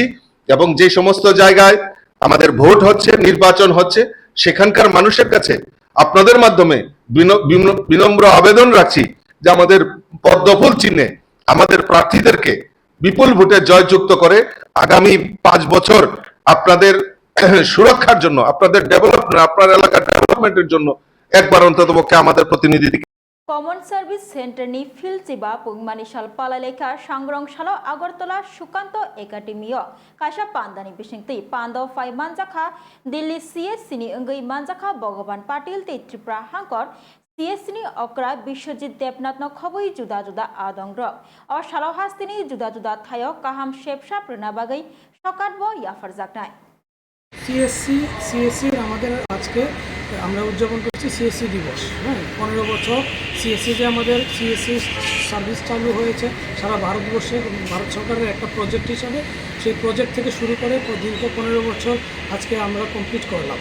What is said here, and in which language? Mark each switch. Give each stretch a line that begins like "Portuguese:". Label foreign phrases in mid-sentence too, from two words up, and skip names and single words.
Bangla: এবং যে সমস্ত জায়গায় আমাদের ভোট হচ্ছে, নির্বাচন হচ্ছে, সেখানকার মানুষের কাছে আপনাদের মাধ্যমে বিনম্র আবেদন রাখছি যে আমাদের পদ্মফুল চিহ্নে আমাদের প্রার্থীদেরকে বিপুল ভোটে জয়যুক্ত করে আগামী 5 বছর আপনাদের সুরক্ষার জন্য, আপনাদের ডেভেলপমেন্ট, আপনার এলাকার ডেভেলপমেন্টের জন্য একবার অন্ততপক্ষে আমাদের প্রতিনিধি
English: common service
Kok Borok: सेन्टरनि फिल्ड चिबा पुंगमानिसाल पालालेखा सांग्रंशाल आगरतला सुकान्त एकाडेमी काशा पान्दानि बिसिंगति पान्दाव फाइ मानजाखा दिल्ली सीएससीनि अंगै मानजाखा भगवान पाटिल ते त्रिपुरा हांकर सीएससीनि अक्रा विश्वजित देबनाथ खबै जुदा जुदा आदंग्र और सालाव हास्तिनि जुदा जुदा थायो काहाम शेपसा प्रनाबागै सकातब याफार जागनाय
Bangla: সিএসসি আমাদের আজকে আমরা উদযাপন করছি সিএসসি দিবস। হ্যাঁ, 15 বছর সিএসসি যে আমাদের সিএসসি সার্ভিস চালু হয়েছে সারা ভারতবর্ষে ভারত সরকারের একটা প্রজেক্ট হিসাবে, সেই প্রজেক্ট থেকে শুরু করে দীর্ঘ 15 বছর আজকে আমরা কমপ্লিট করলাম।